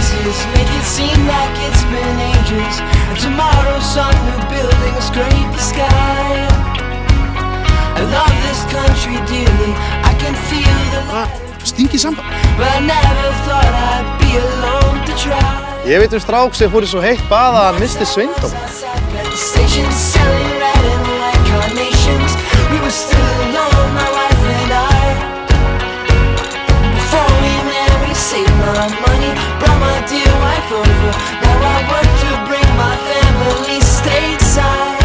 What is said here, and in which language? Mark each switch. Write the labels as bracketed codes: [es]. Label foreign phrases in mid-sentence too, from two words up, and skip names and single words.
[en] this, make it seem like it's been ages. And tomorrow some new building will scrape the sky. I love this country dearly, I can feel the light. [is] Stingi samband. [en] But I never thought I'd be alone to try. [is] Ég veit strák sem fór í svo heitt bað að hann misti sveindóm. [en] Stations selling red and white carnations. We were still alone, my wife and I. Before we met, we saved my money, brought my dear wife over. Now I work to bring my family stateside.